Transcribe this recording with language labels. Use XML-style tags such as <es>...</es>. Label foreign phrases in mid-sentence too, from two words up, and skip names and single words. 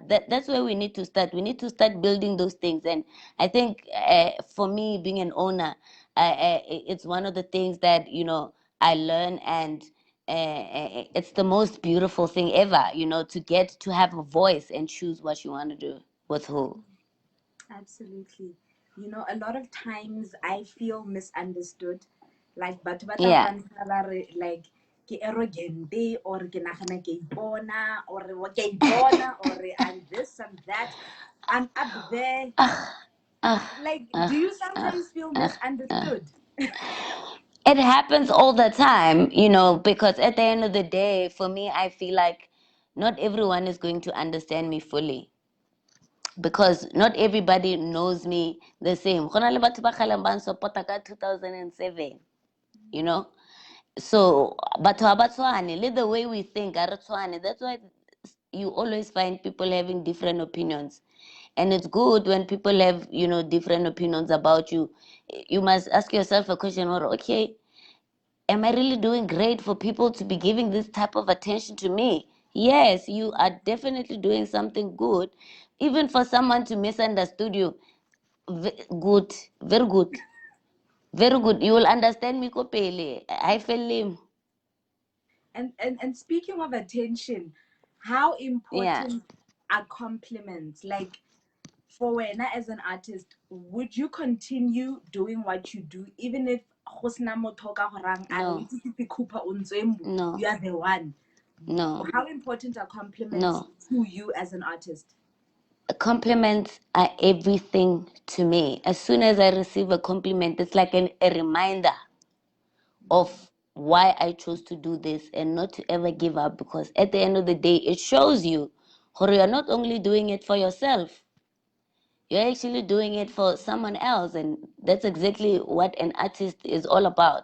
<en>That's where we need to start. We need to start building those things. And I think for me, being an owner, it's one of the things that I learn, and it's the most beautiful thing ever, to get to have a voice and choose what you want to do with who. Absolutely. A lot of times I feel misunderstood. Like, but what Yeah. like,</en> <tn>ke arrogante, or ke nagana ke ipona, or ke ipona,</tn> <en>or I'm this and that. I'm up there. Like, do you sometimes feel misunderstood? It happens all the time, because at the end of the day, for me, I feel like not everyone is going to understand me fully, because not everybody knows me the same.</en> <tn>Go na le batho ba kgaleng ba nsupporta ka 2007, so batho ha ba tshwane, le</tn> <en>the way we think</en> <tn>ha re tshwane.</tn> <en>That's why you always find people having different opinions, and it's good when people have different opinions about you. You must ask yourself a question, or okay, am I really doing great for people to be giving this type of attention to me? Yes, you are definitely doing something good. Even for someone to misunderstood you, good, very good, very good. You will understand me kopele. I feel him. And speaking of attention, how Yeah, important are compliments? Like, for Wena as an artist, would you continue doing what you do even if</en> <tn>go sena motho ka go rang a re o</tn> <en>no,</en> <tn>itse Fifi Cooper o ntswembu,</tn> <en>no, you are the one? no, How important are compliments no. to you as an artist? Compliments are everything to me. As soon as I receive a compliment, it's like a reminder of why I chose to do this and not to ever give up, because at the end of the day, it shows you you're not only doing it for yourself, you're actually doing it for someone else, and that's exactly what an artist is all about.</en>